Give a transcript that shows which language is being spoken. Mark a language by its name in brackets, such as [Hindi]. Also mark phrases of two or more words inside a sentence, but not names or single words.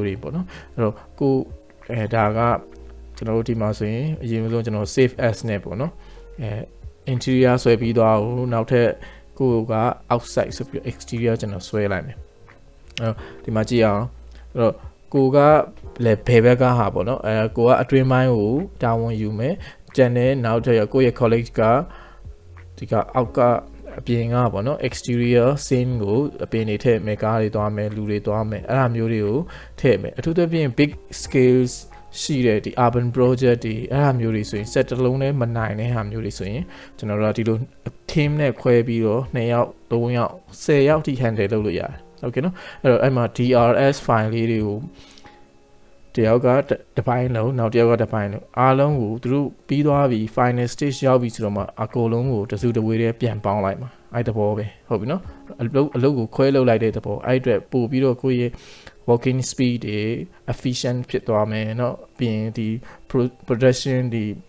[Burmese] တွေပေါ့နော်အဲ့တော့ကိုဒါကကျွန်တော်တို့ဒီမှာဆိုရင်အရင်ဆုံးကျွန်တော် [English] save as [Burmese] နဲ့ပေါ့နော်interior ဆွဲပြီးသွားအောင်နောက်ထပ်ကိုက outside ဆိုပြီး exterior ကျွန်တော်ဆွဲလိုက်မယ်ဒီမှာကြည့်အောင်အဲ့တော့ကိုကလည်းဘယ်ဘက်ကဟာပေါ့နော်ကိုကအတွ င်းပိုင်းကိုတာဝန်ယူမယ်ကျန်တဲ့နောက်ထပ်ကိုရဲ့ college ကဒီကအောက်ကအပြင်ကပေါ့နော် [English] exterior scene [Burmese] ကိုအပြင်နေထည့်မယ်ကားတွေသွားမယ်လူတွေသွားမယ် အဲ့ဒါမျိုးတွေကိုထည့်မယ်အထူးသဖြင့် [English] big scales [Burmese] ရှိတဲ့ဒီ [English] urban project [Burmese] တွေအဲ့ဟာမျိုးတွေဆိုရင် set တစ်လုံးနဲ့မနိုင်တဲ့ဟာမျိုးတွေဆိုရင်ကျွန်တော်တို့က ဒီလို team နဲ့ခွဲပြီးတော့2ယောက်3ယောက်10ယောက်ထိ handle လုပ်လို့ရတယ်။ Okay နော်အဲ့တော့အဲ့မှာ [English] DRS file [Burmese] လေးတွေကိုတယောက်ကတစ်ပိုင်းလုံးနောက်တယောက်ကတစ်ပိုင်းလုံးအားလုံးကိုသူတို့ပြီးသွားပြီ [English] final stage [Burmese] ရောက်ပြီဆိုတော့မှအကုန်လုံးကိုတစုတဝေးတည်းပြန်ပေါင်းလိုက်မှာအဲ့တဘောပဲဟုတ်ပြီနော်အလုပ်ကိုခွဲလုပ်လိုက်တဲ့တဘောအဲ့အတွက်ပို့ပြီးတော့ကိုယ့်ရဲ့ [English] working speed [Burmese] တွေ efficient ဖြစ်သွားမယ်เนาะပြီးရင်ဒီ production ဒီ